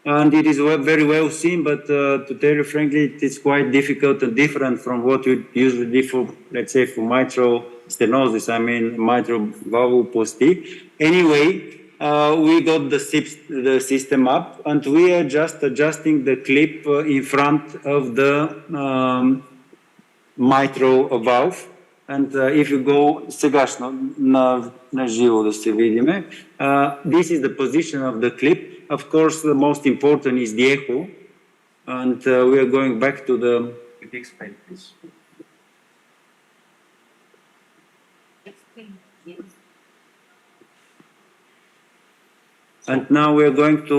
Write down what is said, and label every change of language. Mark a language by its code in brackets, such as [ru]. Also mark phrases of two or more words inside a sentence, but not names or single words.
[en] and it is very well seen, but to tell you frankly, it is quite difficult and different from what we usually do for, let's say, for mitral stenosis, I mean mitral valvoplasty. Anyway, we got the system up, and we are just adjusting the clip in front of the mitral valve. And if you go, [mk] сега на живо да се видиме, [en] this is the position of the clip. Of course, the most important is the echo, and we are going back to the... Could you explain, please? And now we are going to...